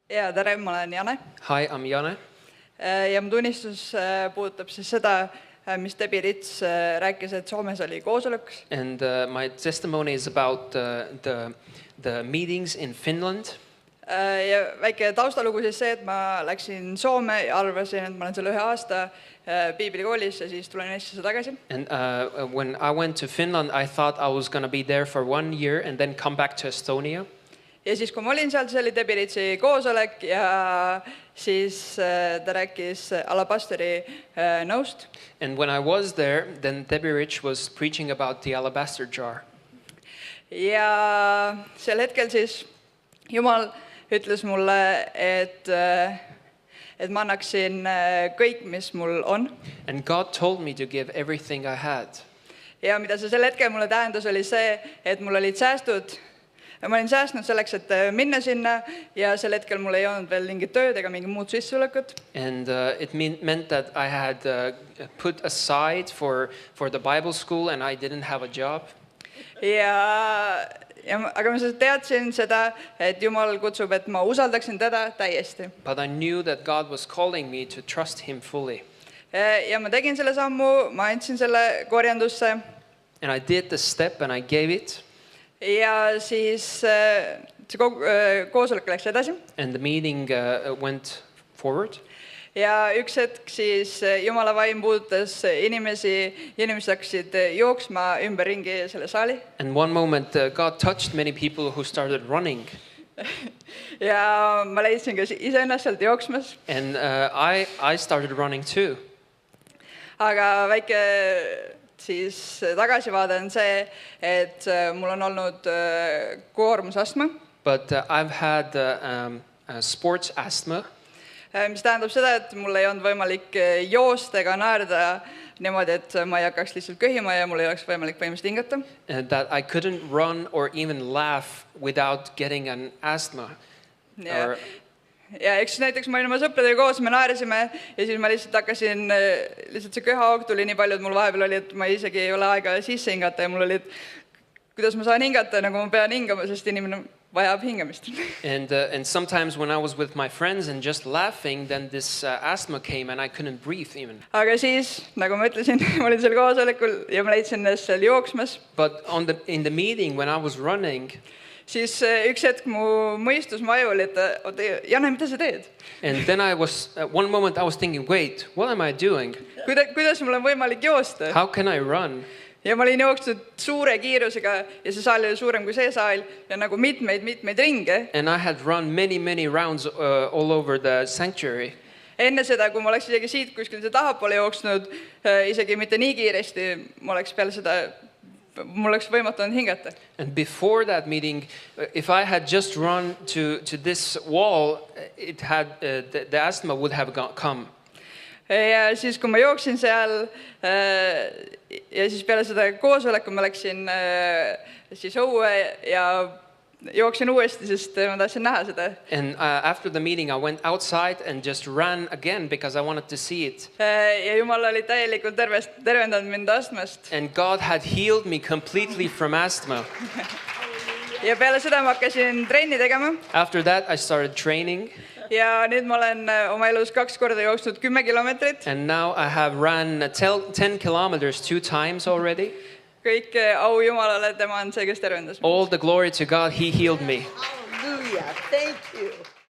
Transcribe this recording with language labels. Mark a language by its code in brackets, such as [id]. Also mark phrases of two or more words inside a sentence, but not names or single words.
[et] Ja tere, ma olen Jane. [en] Hi, I'm Jane. [et] Ja mu tunnistus puudutab siis seda, mis Debbie Rits rääkis, et Soomes oli koosolek. [en] And my testimony is about the meetings in Finland. [et] Ja väike taustalugu siis see, et ma läksin Soome ja arvasin, et ma olen seal 1 aasta piiblikoolis ja siis tulen Eestisse tagasi. [en] And when I went to Finland, I thought I was going to be there for 1 year and then come back to Estonia. [et] Ja siis, kui ma olin seal, see oli Debbie Ritsi koosolek ja siis ta rääkis alabasteri nõust. [en] And when I was there, then Debbie Rich was preaching about the alabaster jar. [et] Ja sel hetkel siis Jumal ütles mulle, et ma annaksin kõik, mis mul on. [en] And God told me to give everything I had. [et] Ja mida see sel hetkel mulle tähendas, oli see, et mul olid säästud. Ma olin säästnud selleks, et minna sinna ja sel hetkel mul ei olnud veel mingit tööd ega mingi muud sissetulekut. [en] And it meant that I had put aside for the Bible school and I didn't have a job. [et] Aga ma teadsin seda, et Jumal kutsub, et ma usaldaksin teda täiesti. [en] But I knew that God was calling me to trust him fully. [et] Ja ma tegin selle sammu, ma andsin selle korjandusse. [en] And I did the step and I gave it. [et] Ja siis see koosolek läks edasi. [en] And the meeting went forward. [et] Ja üks hetk siis Jumala vaim puudutas inimesi, inimesed hakkasid jooksma ümberringi selle saali. [en] And one moment God touched many people who started running. [et] Ja ma leidsin ka iseennast sealt jooksmas. [en] And I started running too. [et] Aga väike siis tagasivaade on see, et mul on olnud koormusastma. [en] But I've had sports asthma. [et] Mis tähendab seda, et mul ei olnud võimalik joosta ega naerda niimoodi, et ma ei hakkaks lihtsalt köhima ja mul ei oleks võimalik põhimõtteliselt hingata. [en] That I couldn't run or even laugh without getting an asthma. [et] Ja eks näiteks ma olin oma sõpradega koos, me naerisime ja siis ma lihtsalt hakkasin, lihtsalt see köhahoog tuli nii palju, et mul vahepeal oli, et ma isegi ei ole aega sisse hingata ja mul oli, et kuidas ma saan hingata, nagu ma pean hingama, sest inimene vajab hingamist. [en] And sometimes when I was with my friends and just laughing, then this asthma came and I couldn't breathe even. [et] Aga siis, nagu ma ütlesin, ma olin seal koosolekul ja ma leidsin ennast seal jooksmas. [en] But in the meeting when I was running, [et] siis üks hetk mu mõistus maju oli, et oota, Jane, mida sa teed? [en] And then one moment I was thinking, wait, what am I doing? [et] Kuidas mul on võimalik joosta? [en] How can I run? [et] Ja ma olin jooksnud suure kiirusega ja see saal oli suurem kui see saal ja nagu mitmeid ringe. [en] And I had run many rounds all over the sanctuary. [et] Enne seda, kui ma oleks isegi siit kuskil tahapoole jooksnud, isegi mitte nii kiiresti, ma oleks peale seda mul oleks võimatu hingata. [en] And before that meeting, if I had just run to this wall, it had the asthma would have come. [et] Ja siis, kui ma jooksin seal ja siis peale seda koosoleku ma läksin siis õue ja jooksin uuesti, sest ma tahtsin näha seda. [en] And after the meeting I went outside and just ran again because I wanted to see it. [et] Ja Jumal oli täielikult tervendanud mind astmast. [en] And God had healed me completely from asthma. [et] Ja peale seda ma hakkasin trenni tegema. [en] After that I started training. [et] Ja nüüd ma olen oma elus 2 korda jooksnud 10 kilomeetrit. [en] And now I have run 10 kilometers 2 times already. [et] Kõik au Jumalale, tema on see, kes tervendas. [en] All the glory to God, he healed me. Hallelujah. Thank you.